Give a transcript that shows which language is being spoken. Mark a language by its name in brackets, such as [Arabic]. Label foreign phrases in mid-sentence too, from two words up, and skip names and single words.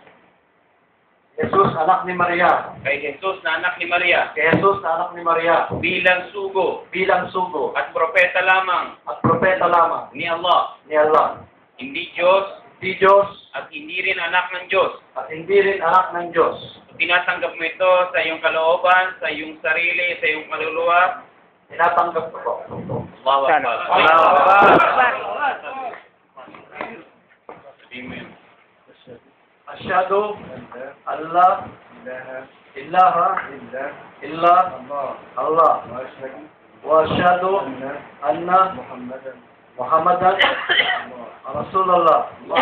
[Filipino] Kay Jesus na anak ni Maria bilang sugo at propeta lamang ni Allah. Hindi Diyos at hindi rin anak ng Diyos. Tinatanggap mo ito sa iyong kalooban, sa iyong sarili, sa iyong kaluluwa. Tinatanggap ko po. [Arabic] الله أكبر. Amen. أشهد أن لا إله إلا الله وأشهد أن محمدا رسول الله.